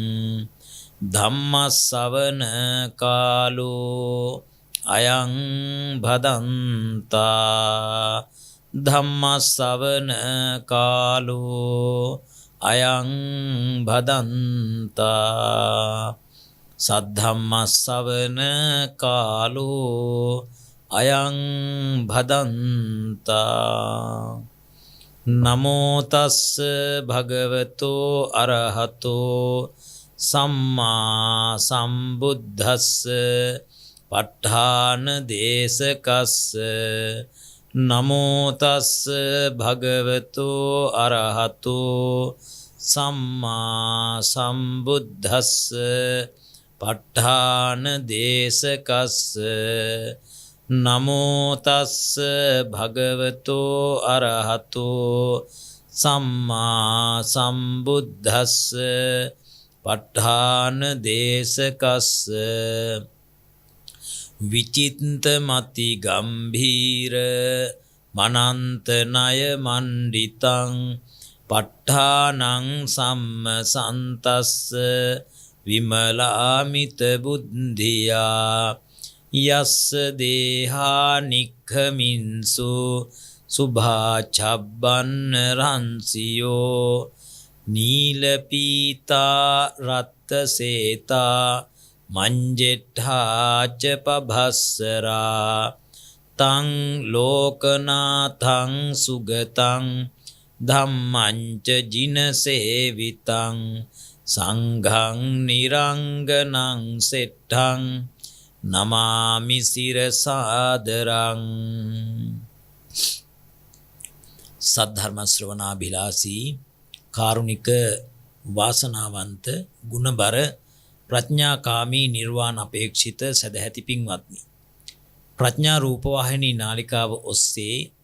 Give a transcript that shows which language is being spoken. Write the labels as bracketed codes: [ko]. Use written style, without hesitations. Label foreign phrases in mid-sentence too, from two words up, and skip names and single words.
[pi] ධම්මස්සවන කාලෝ අයං භදන්තා ධම්මස්සවන කාලෝ අයං භදන්තා සද්ධම්මස්සවන කාලෝ අයං භදන්තා නමෝ තස්ස භගවතෝ අරහතෝ සම්මා සම්බුද්දස්ස ප ဋ ාණ දේශකස්ස නමෝ තස්ස භගවතෝ අරහතෝ සම්මා සම්බුද්දස්ස ප ဋ ාණ දේශකස්ස නමෝ තස්ස භගවතෝ අරහතෝ සම්මා සම්බුද්දස්ස ප ဋ ාණ දේශකස්ස විචිත්ත මති ගම්භීර මනන්ත ණය මණ්ඩිතං ප ဋ ාණං සම්මසන්තස්ස විමලාමිත බුද්ධියා යස්ස දේහා නික්ඛමින්සු සුභා චබ්බන්න රන්සියෝ නීලපීතා රත්තසේතා මංජෙට්ඨාච පභස්සරා තං ලෝකනාථං සුගතං ධම්මංච ජිනසේවිතං සංඝං නිරංගනං සෙට්ඨං නමාමි සිරසාදරං. [si] සද්ධර්ම ශ්‍රවණාභිලාෂී කාරුණික වාසනාවන්ත ගුණබර ප්‍රඥාකාමී නිර්වාණ අපේක්ෂිත සදැහැති පින්වත්නි, ප්‍රඥා රූපවාහිනී නාලිකාව ඔස්සේ